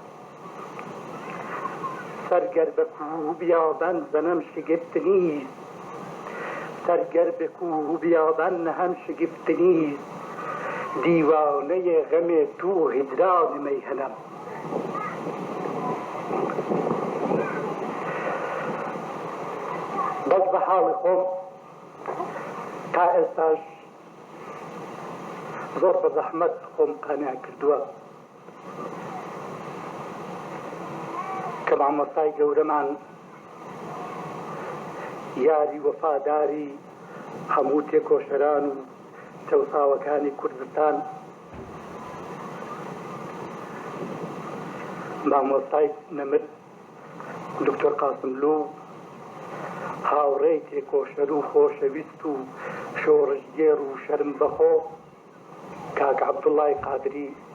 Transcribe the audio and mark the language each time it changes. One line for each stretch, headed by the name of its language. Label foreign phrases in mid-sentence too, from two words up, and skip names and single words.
Persian: سرگر به کوه بیابان زنم شگفت نیست، سرگر به کوه بیابان هم شگفت نیست. دیوانه غم تو هجران میهنم. باز به حال خود
Central Kurdish: تا ئێستاش زۆر بە زەحمەت خۆم قانع کردووە کە مامۆستای گەورەمان یاری وەفاداری هەموو تێکۆشەران و چەوساوەکانی کوردستان، مامۆستای نەمر دکتۆر قاسملوو، هاوڕێی تێکۆشەر و خۆشەویست و شۆڕژگێر و شەرم بەخۆ کاک عەبدوڵڵای قادری